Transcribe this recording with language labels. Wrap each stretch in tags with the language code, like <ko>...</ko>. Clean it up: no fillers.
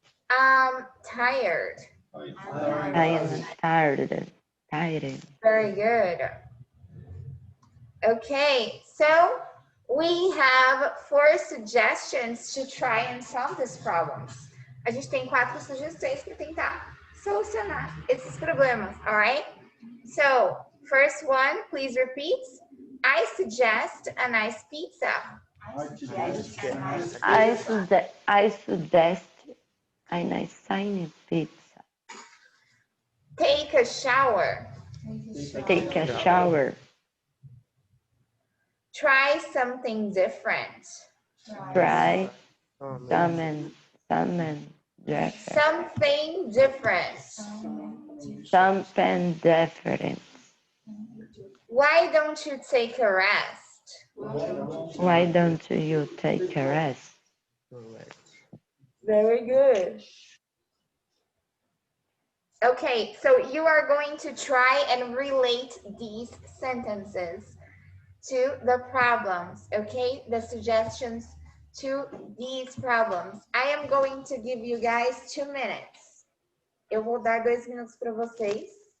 <en>I'm tired. I am tired. Very good. Okay, so we have 4 suggestions to try and solve these problems.</en> <pt>A gente tem 4 sugestões para tentar solucionar esses problemas, all right?</pt> <en>So, first one, please repeat. I suggest a nice pizza. I suggest a nice shiny pizza. Take a shower. Take a shower. Try something different. Try something different. Something different. Something different. Why don't you take a rest? Why don't you take a rest? Very good. Okay, so you are going to try and relate these sentences to the problems, okay? The suggestions to these problems. I am going to give you guys 2 minutes.</en> <pt>Eu vou dar 2 minutos para vocês.</pt>